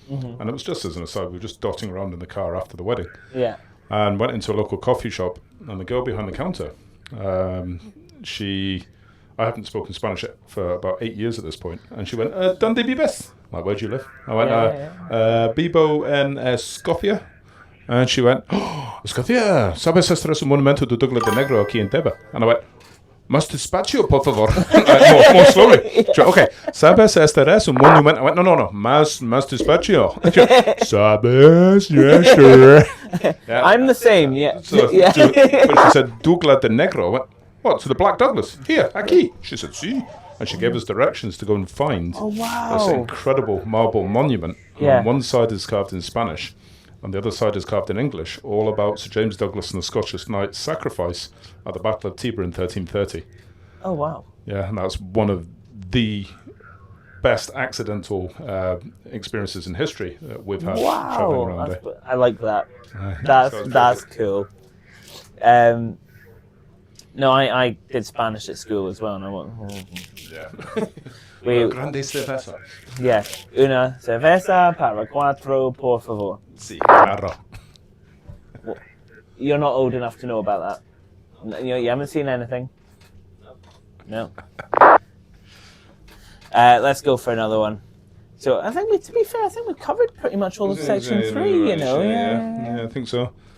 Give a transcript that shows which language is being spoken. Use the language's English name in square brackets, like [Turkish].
[English] And it was just as an aside, we were just dotting around in the car after the wedding. And went into a local coffee shop, and the girl behind the counter, I haven't spoken Spanish for about 8 years at this point, and she went, [Spanish] "Donde vives?" [English] Like, "Where do you live?" I went, [Spanish] "Vivo en Escocia." [English] And she went, [Spanish] "Oh, Escocia, ¿sabes este es un monumento de Douglas de Negro aquí en Tiba?" [English] And I went, [Spanish] "Más despacio, por favor." [English] more slowly. She went, [Spanish] "Okay, ¿sabes este es un monumento?" [English] I went, [Spanish] no, más despacio. [English] She went, [Spanish] "¿Sabes? [English] Yeah, sure." I'm the same, So, but she said, "Douglas de Negro." I went, "What, to the Black Douglas? Here, aquí." She said, "Sí." And she gave us directions to go and find this incredible marble monument. On one side is carved in Spanish, and the other side is carved in English, all about Sir James Douglas and the Scottish Knights' sacrifice at the Battle of Tiba in 1330. Oh, wow. And that's one of the best accidental experiences in history that we've had traveling around there. I like that. That's cool. No, I did Spanish at school as well, and I went. Yeah. We, [Spanish] Grande cerveza. yeah, una cerveza para cuatro, por favor. Sí, claro. [English] You're not old enough to know about that. You haven't seen anything. No. Let's go for another one. So I think, to be fair, I think we've covered pretty much all of section 3. You know, yeah, I think so.